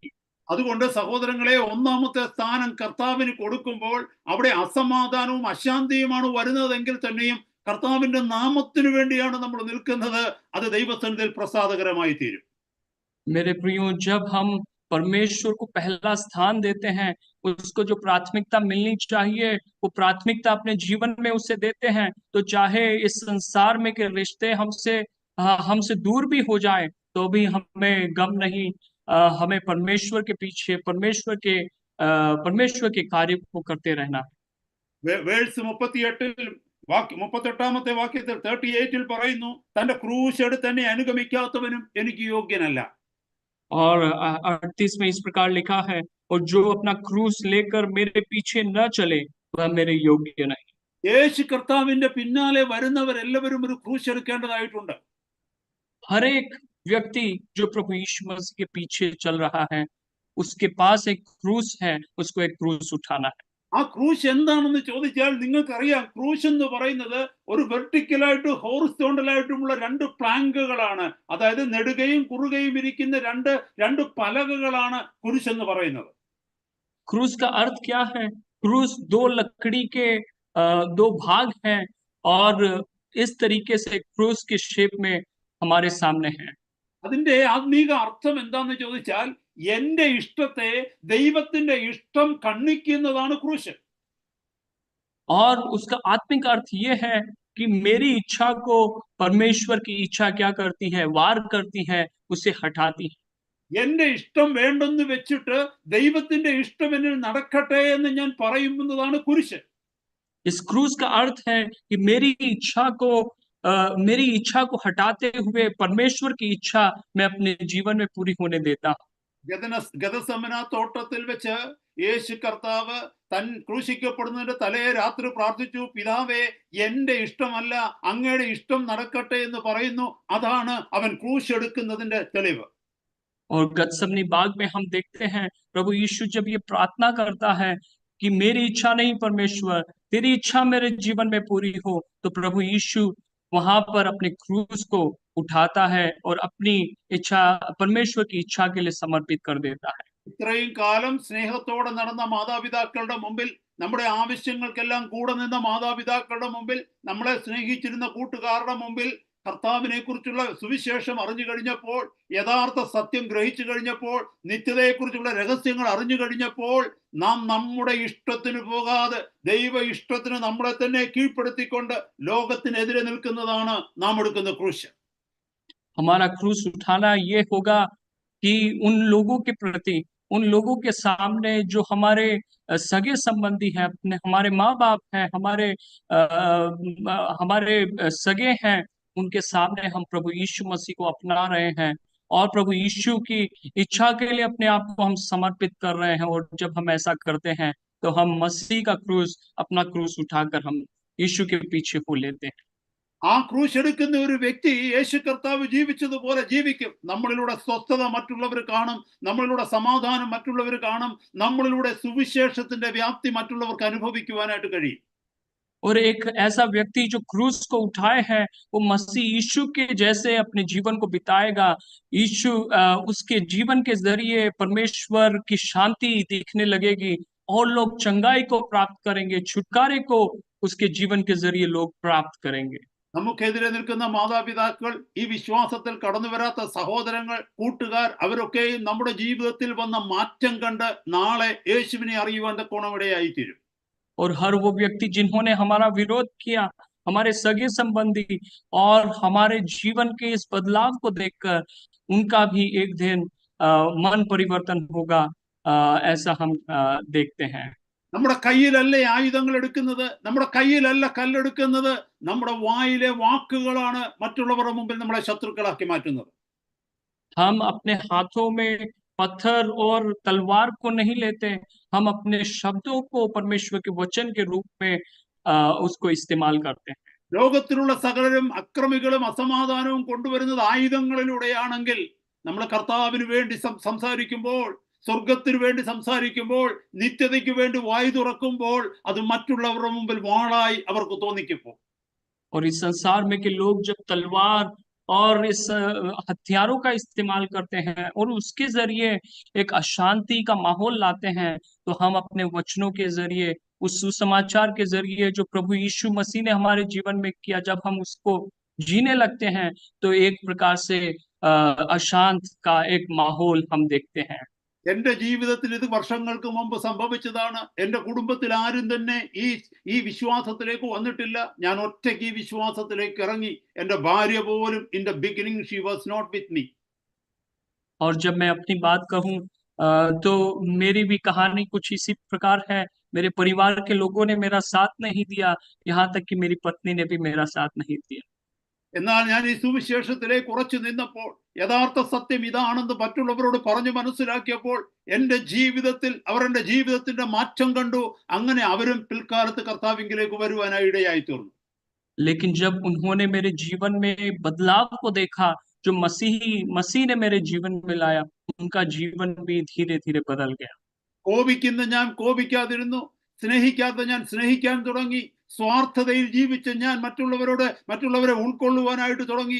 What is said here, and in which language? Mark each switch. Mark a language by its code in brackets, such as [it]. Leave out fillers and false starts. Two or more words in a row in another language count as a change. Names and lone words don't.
[ml] അതുകൊണ്ട് സഹോദരങ്ങളെ, ഒന്നാമത്തെ സ്ഥാനം കർത്താവിന് കൊടുക്കുമ്പോൾ അവിടെ അസമാധാനവും അശാന്തിയുമാണ് വരുന്നതെങ്കിൽ തന്നെയും കർത്താവിന്റെ നാമത്തിനു വേണ്ടിയാണ് നമ്മൾ നിൽക്കുന്നത്. അത് ദൈവസന്നിധിയിൽ പ്രസാദകരമായി തീരും. [hi] मेरे प्रियो, जब हम परमेश्वर को पहला स्थान देते हैं, उसको जो प्राथमिकता मिलनी चाहिए वो प्राथमिकता अपने जीवन में उसे देते हैं, तो चाहे इस संसार में के रिश्ते हमसे दूर भी हो जाए तो भी हमें गम नहीं। हमें परमेश्वर के पीछे, परमेश्वर के कार्य को करते रहना है। [ml] വേഴ്സ് 38-ൽ വാക്യം 38-ാമത്തെ വാക്യത്തിൽ 38-ൽ പറയുന്നു, തന്റെ ക്രൂശ് എടുത്ത് എന്നെ അനുഗമിക്കാത്തവനും എനിക്ക് യോഗ്യനല്ല. [hi] और 38 में इस प्रकार लिखा है, और जो अपना क्रूस लेकर मेरे पीछे न चले वह मेरे योग्य नहीं। [ml] യേശു കർത്താവിന്റെ പിന്നാലെ വരുന്നവരെല്ലാവരും ഒരു ക്രൂശ് എടുക്കേണ്ടതായിട്ടുണ്ട്. [hi] हर एक व्यक्ति जो प्रभु यीशु मसीह के पीछे चल रहा है, उसके पास एक क्रूस है, उसको एक क्रूस उठाना है। [ml] ആ ക്രൂശ് എന്താണെന്ന് ചോദിച്ചാൽ നിങ്ങൾക്കറിയാം, ക്രൂശ് എന്ന് പറയുന്നത് ഒരു വെർട്ടിക്കലായിട്ടും ഹോറിസോണ്ടലായിട്ടുമുള്ള രണ്ട് പ്ലാങ്കുകളാണ്. അതായത് നെടുകയും കുറുകയും ഇരിക്കുന്ന രണ്ട് പലകകളാണ് കുരിശ് എന്ന് പറയുന്നത്. [hi] क्रूस का अर्थ क्या है? क्रूस दो लकड़ी के दो भाग हैं, और इस तरीके से क्रूस के शेप में हमारे सामने है। [ml] അതിന്റെ ആത്മീക അർത്ഥം എന്താന്ന് ചോദിച്ചാൽ, എന്റെ ഇഷ്ടത്തെ ദൈവത്തിന്റെ ഇഷ്ടം കണ്ണിക്കുന്നതാണ് ക്രൂശ്. [hi] और उसका आत्मिक अर्थ ये है कि मेरी इच्छा को परमेश्वर की इच्छा क्या करती है? वार करती है, उसे हटाती है। [ml] എന്റെ ഇഷ്ടം വേണ്ടെന്ന് വെച്ചിട്ട് ദൈവത്തിന്റെ ഇഷ്ടം എന്നിൽ നടക്കട്ടെ എന്ന് ഞാൻ പറയുന്നതാണ് കുരിശ്. [hi] इस क्रूस का अर्थ है कि मेरी इच्छा को हटाते हुए परमेश्वर की इच्छा मैं अपने जीवन में पूरी होने देता हूँ। [ml] ഗദസമന തോട്ടത്തിൽ വെച്ച് യേശു കർത്താവ് തൻ ക്രൂശിക്കപ്പെടുന്നതിന്റെ തലേ രാത്രി പ്രാർത്ഥിച്ചു, പിതാവേ, എന്റെ ഇഷ്ടമല്ല അങ്ങയുടെ ഇഷ്ടം നടക്കട്ടെ എന്ന് പറയുന്നു. അതാണ് അവൻ ക്രൂശ് എടുക്കുന്നതിന്റെ തെളിവ്. [hi] और गतसमनी बाग में हम देखते हैं प्रभु यीशु जब ये प्रार्थना करता है कि मेरी इच्छा नहीं परमेश्वर, तेरी इच्छा मेरे जीवन में पूरी हो, तो प्रभु यीशु वहां पर अपने क्रूस को उठाता है और अपनी इच्छा परमेश्वर की इच्छा के लिए समर्पित कर देता है। [ml] ഇത്രയും കാലം സ്നേഹത്തോടെ നടന്ന മാതാപിതാക്കളുടെ മുമ്പിൽ, നമ്മുടെ ആവശ്യങ്ങൾക്കെല്ലാം കൂടെ നിന്ന മാതാപിതാക്കളുടെ മുമ്പിൽ, നമ്മളെ സ്നേഹിച്ചിരുന്ന കൂട്ടുകാരുടെ മുമ്പിൽ കർത്താവിനെ കുറിച്ചുള്ള സുവിശേഷം അറിഞ്ഞു കഴിഞ്ഞപ്പോൾ, യഥാർത്ഥ സത്യം ഗ്രഹിച്ചു കഴിഞ്ഞപ്പോൾ, നിത്യതയെക്കുറിച്ചുള്ള രഹസ്യങ്ങൾ അറിഞ്ഞു കഴിഞ്ഞപ്പോൾ, നാം നമ്മുടെ ഇഷ്ടത്തിന് പോകാതെ ദൈവ ഇഷ്ടത്തിന് നമ്മളെ തന്നെ കീഴ്പ്പെടുത്തിക്കൊണ്ട് ലോകത്തിനെതിരെ നിൽക്കുന്നതാണ് നാം എടുക്കുന്ന ക്രൂശ്. [hi] हमारा क्रूस उठाना ये होगा कि उन लोगों के प्रति, उन लोगों के सामने जो हमारे सगे संबंधी हैं, अपने हमारे माँ बाप हैं, हमारे सगे हैं, उनके सामने हम प्रभु यीशु मसीह को अपना रहे हैं और प्रभु यीशु की इच्छा के लिए अपने आप को हम समर्पित कर रहे हैं। और जब हम ऐसा करते हैं तो हम मसीह का क्रूस, अपना क्रूस उठाकर हम यीशु के पीछे हो लेते हैं। [ml] ആ ക്രൂശ് എടുക്കുന്ന ഒരു വ്യക്തി യേശു കർത്താവ് ജീവിച്ചതുപോലെ ജീവിക്കും. നമ്മളിലൂടെ സ്വസ്ഥത മറ്റുള്ളവർ കാണും, നമ്മളിലൂടെ സമാധാനം മറ്റുള്ളവർ കാണും, നമ്മളിലൂടെ സുവിശേഷത്തിന്റെ വ്യാപ്തി മറ്റുള്ളവർക്ക് അനുഭവിക്കുവാനായിട്ട് കഴിയും. [hi] और एक ऐसा व्यक्ति जो क्रूस को उठाए है, वो मसीह यीशु के जैसे अपने जीवन को बिताएगा। यीशु उसके जीवन के जरिए परमेश्वर की शांति दिखने लगेगी और लोग चंगाई को प्राप्त करेंगे, छुटकारे को उसके जीवन के जरिए लोग प्राप्त करेंगे। [ml] നമുക്കെതിരെ നിൽക്കുന്ന മാതാപിതാക്കൾ, ഈ വിശ്വാസത്തിൽ കടന്നു വരാത്ത സഹോദരങ്ങൾ, കൂട്ടുകാർ, അവരൊക്കെയും നമ്മുടെ ജീവിതത്തിൽ വന്ന മാറ്റം കണ്ട് നാളെ യേശുവിനെ അറിയുവാൻ തക്കോണമിടയായി തീരും. [hi] और हर वो व्यक्ति जिन्होंने हमारा विरोध किया, हमारे सगे संबंधी, और हमारे जीवन के इस बदलाव को देखकर उनका भी एक दिन मन परिवर्तन होगा, ऐसा हम देखते हैं। [ml] നമ്മുടെ കയ്യിലല്ല ആയുധങ്ങൾ എടുക്കുന്നത്, നമ്മുടെ കയ്യിലല്ല കല്ലെടുക്കുന്നത്, നമ്മുടെ വായിലെ വാക്കുകളാണ് മറ്റുള്ളവരുടെ മുമ്പിൽ നമ്മളെ ശത്രുക്കളാക്കി മാറ്റുന്നത്. [hi] हम अपने हाथों में पत्थर और तलवार को नहीं लेते, हम अपने शब्दों को परमेश्वर के वचन के रूप में उसको इस्तेमाल करते हैं। [ml] ലോകത്തിലുള്ള സകലരും അക്രമികളും അസമാധാനവും കൊണ്ടുവരുന്നത് ആയുധങ്ങളിലൂടെയാണെങ്കിൽ, നമ്മൾ കർത്താവിന് വേണ്ടി സംസാരിക്കുമ്പോൾ, സ്വർഗത്തിന് വേണ്ടി സംസാരിക്കുമ്പോൾ, നിത്യതയ്ക്ക് വേണ്ടി വായു തുറക്കുമ്പോൾ, അത് മറ്റുള്ളവരുടെ മുമ്പിൽ വാളായി അവർക്ക് തോന്നിക്കുമ്പോൾ. [hi] और इस संसार में के लोग जब तलवार और इस हथियारों का इस्तेमाल करते हैं और उसके जरिए एक अशांति का माहौल लाते हैं, तो हम अपने वचनों के जरिए, उस सुसमाचार के जरिए जो प्रभु यीशु मसीह ने हमारे जीवन में किया, जब हम उसको जीने लगते हैं तो एक प्रकार से अशांत का एक माहौल हम देखते हैं। [ml] എന്റെ ജീവിതത്തിൽ ഇത് വർഷങ്ങൾക്ക് മുമ്പ് സംഭവിച്ചതാണ്. എന്റെ കുടുംബത്തിൽ ആരും തന്നെ ഈ വിശ്വാസത്തിലേക്ക് വന്നിട്ടില്ല. ഞാൻ ഒറ്റയ്ക്ക് ഈ വിശ്വാസത്തിലേക്ക് ഇറങ്ങി. എന്റെ ഭാര്യ പോലും [en] in the beginning she was not with me. [hi] और जब मैं अपनी बात कहूं तो मेरी भी कहानी कुछ इसी प्रकार है मेरे परिवार के लोगों ने मेरा साथ नहीं दिया, यहाँ तक कि मेरी पत्नी ने भी मेरा साथ नहीं दिया। [ml] എന്നാൽ ഞാൻ ഈ സുവിശേഷത്തിലേക്ക് ഉറച്ചു നിന്നപ്പോൾ യഥാർത്ഥ സത്യം ഇതാണെന്ന് മറ്റുള്ളവരോട് പറഞ്ഞു മനസ്സിലാക്കിയപ്പോൾ എൻ്റെ ജീവിതത്തിൽ അവർ എൻ്റെ ജീവിതത്തിന്റെ माറ്റം കണ്ടു. അങ്ങനെ അവരും പിൽക്കാലത്ത് കർത്താവിലേക്ക് വരുവാനായി ഇടയായി തീർന്നു. [hi] लेकिन जब उन्होंने मेरे जीवन में बदलाव को देखा जो मसीह ने मेरे जीवन में लाया, उनका जीवन भी धीरे धीरे बदल गया। [ml] കോപിക്കുന്ന ഞാൻ കോപിക്കാതിരുന്നു, സ്നേഹിക്കാത്ത ഞാൻ സ്നേഹിക്കാൻ തുടങ്ങി, സ്വാർത്ഥതയിൽ ജീവിച്ച് ഞാൻ മറ്റുള്ളവരെ ഉൾക്കൊള്ളുവാനായിട്ട് തുടങ്ങി.